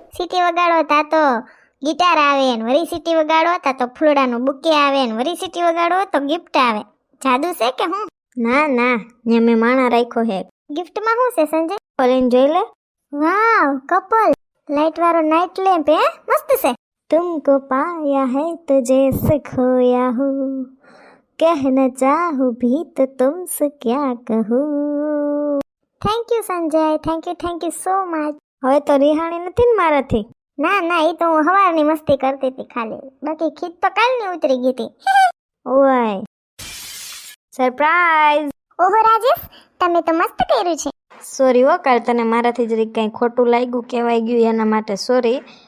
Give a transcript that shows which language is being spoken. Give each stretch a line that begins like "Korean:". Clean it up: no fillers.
Gujarati: City વગાડો તા તો ગિટાર આવે ને વરી સીટી વગાડો તા તો ફૂલડાનું બુકે આવે ને વરી સીટી વગાડો તો ગિફ્ટ આવે. જાદુ છે કે હું? ના ના ત્યાં મેં માણા રાખ્યો હે. ગિફ્ટમાં શું છે સંજય? ખોલીને જોઈ લે. વાવ, કપલ લાઈટ વાળો નાઇટ લેમ્પ હે, મસ્ત છે.
Hindi: तुमको पाया है तो जैसे खोया हूँ कहना चाहूँ भी तो तुमसे क्या कहूँ.
Gujarati: Thank you Sanjay, thank you so much. હવે તો રિહાણી નથી ને મારાથી. ના ના, એ તો હું હવારની મસ્તી કરતી હતી ખાલી, બાકી ખીત તો કાલની ઉતરી ગઈ હતી. ઓય સરપ્રાઈઝ. ઓહો રાજેશ, તમે તો મસ્ત કર્યું છે. સોરી હો, કાલ તને મારાથી જરીક કંઈ ખોટું લાગ્યું કહેવાય ગયું એના માટે સોરી.